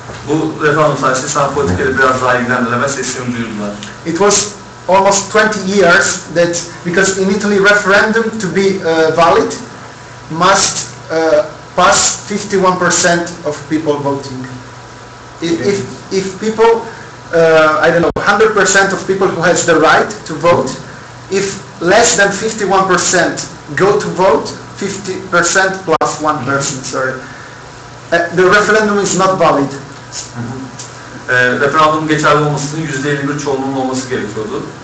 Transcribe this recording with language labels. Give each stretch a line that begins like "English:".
Turkish: Bu referandum sayesinde İslam politikayla biraz daha ilgilendiler ve seslerini duyurdular.
English: It was almost 20 years that, because in Italy referendum to be valid must pass 51% of people voting. If people, I don't know, 100% of people who has the right to vote, if less than 51% go to vote, 50% plus one person, sorry, the referendum is not valid.
Turkish: Referandum geçerli olmasının %51 çoğunluğunun olması gerekiyordu.